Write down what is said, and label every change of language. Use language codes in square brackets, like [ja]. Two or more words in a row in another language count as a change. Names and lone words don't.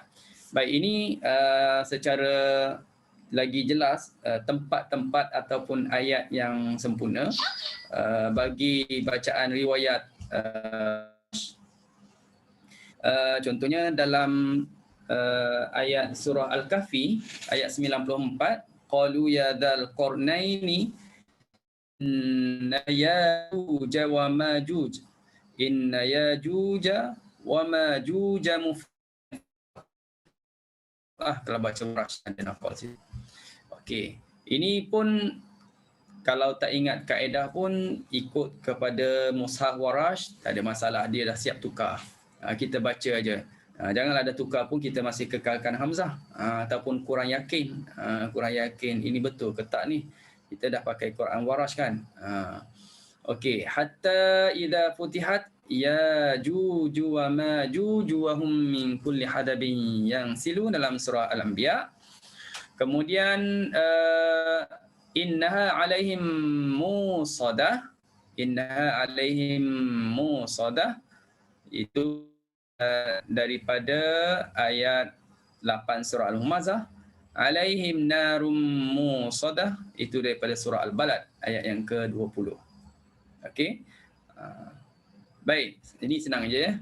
[ms] Baik, ini secara lagi jelas tempat-tempat ataupun ayat yang sempurna bagi bacaan riwayat. Contohnya dalam ayat surah Al-Kahfi ayat 94, [ar] قالوا يا ذا القرنين إن يأجوج ومأجوج إن يأجوج ومأجوج inna yajuj wa majuj [ms] kalau baca Warsh ada nafal sini. Okey, ini pun kalau tak ingat kaedah pun ikut kepada mushaf Warsh, tak ada masalah, dia dah siap tukar. Kita baca aja. Janganlah ada tukar pun kita masih kekalkan hamzah ataupun kurang yakin. Kurang yakin ini betul ke tak ni? Kita dah pakai Quran Warsh kan? Okey, [ar] حتى إذا فتحت يأجوج ومأجوج وهم من كل حدب ينسلون [ms] dalam surah Al-Anbiya. [ar] Kemudian إنها عليهم مؤصدة. إنها عليهم مؤصدة [ms] itu daripada ayat 8 surah Al-Humazah. [ar] عليهم نار مؤصدة [ms] itu daripada surah Al-Balad ayat yang ke-20. Okey. Baik, ini senang aja ya.